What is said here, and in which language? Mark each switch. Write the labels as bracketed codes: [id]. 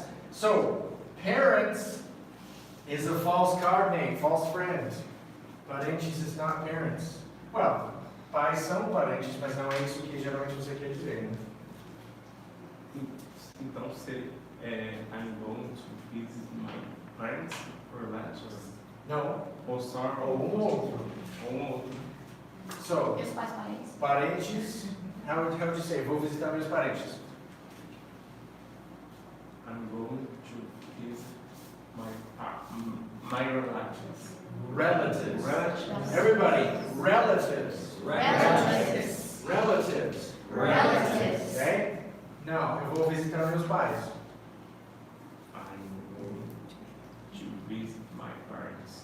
[en] So parents is a false card name, false friend. Parentes is not parents. [pt] Well, pais são parentes, mas não é isso que geralmente você quer dizer, né? Então, [en] I'm going to visit my parents or relatives. [pt] Não. Ou só Ou um outro. Ou um outro. [en] So, [pt] Meus pais parentes. [en] parentes, how would you say? [pt] Vou visitar meus parentes. [en] I'm going to visit my relatives. Relatives. Relatives. Everybody, relatives. Relatives. Relatives. Relatives. Okay? [pt] Não, eu vou visitar meus pais. [en] I'm going to visit my parents.